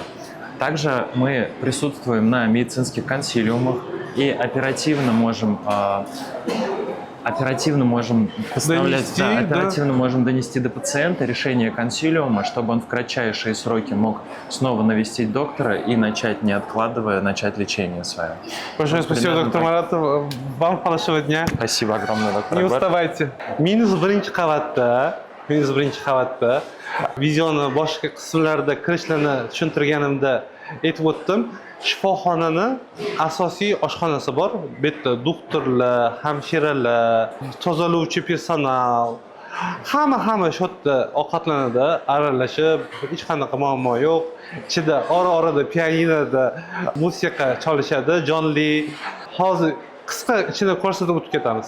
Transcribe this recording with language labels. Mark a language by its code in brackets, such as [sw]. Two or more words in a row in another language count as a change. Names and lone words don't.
[ru] Также мы присутствуем на медицинских консилиумах и оперативно можем донести до пациента решение консилиума, чтобы он в кратчайшие сроки мог снова навестить доктора и начать, не откладывая, начать лечение свое. Большое спасибо, доктор Марат. Вам хорошего дня. Спасибо огромное, доктор Не Акбар. уставайте. [uz] -1 qavatda videoni boshqa qismlarida kirishlarni tushuntirganimda aytib o'tdim. Shifoxonaning asosiy oshxonasi bor. Bu yerda doktorlar, hamshiralar, tozalovchi personal, hamma shu yerda ovqatlanadi, aralashib, hech qanaqa muammo yo'q. Ichida ora-orada pianinoda musiqa chalishadi, jonli. Hozir qisqa ichini ko'rsatib o'tib ketamiz.